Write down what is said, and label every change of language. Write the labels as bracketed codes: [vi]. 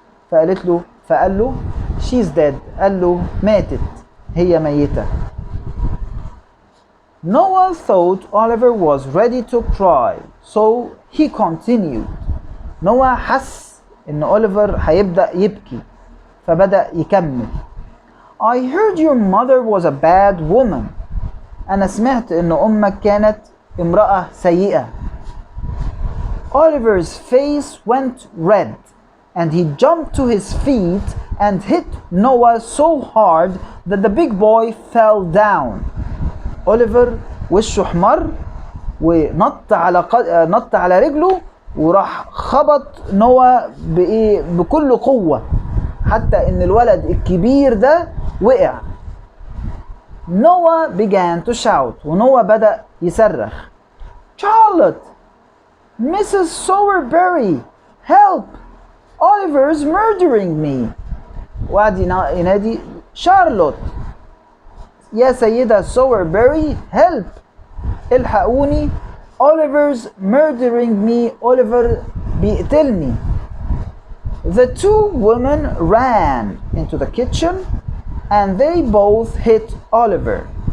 [ar] فقال له [en] she's dead. [ar] قال له ماتت، هي ميتة. [en] Noah thought Oliver was ready to cry, so he continued. [ar] نوا حس ان أوليفر هيبدأ يبكي فبدأ يكمل. [en] I heard your mother was a bad woman. [ar] أنا سمعت إن أمك كانت امرأة سيئة. [en] Oliver's face went red and he jumped to his feet and hit Noah so hard that the big boy fell down. [ar] أوليفر وشه احمر ونط على رجله وراح خبط نوا بكل قوة حتى إن الولد الكبير ده وقع. [en] Noah began to shout [ar] ونوا بدأ يصرخ. [en] Charlotte! Mrs. Sowerberry! Help! Oliver's murdering me! [ar] وقعد ينادي شارلوت يا سيدة سووربيري [en] help! [ar] الحقوني [en] Oliver's murdering me. [ar] Oliver بيقتلني. [en] The two women ran into the kitchen and they both hit Oliver.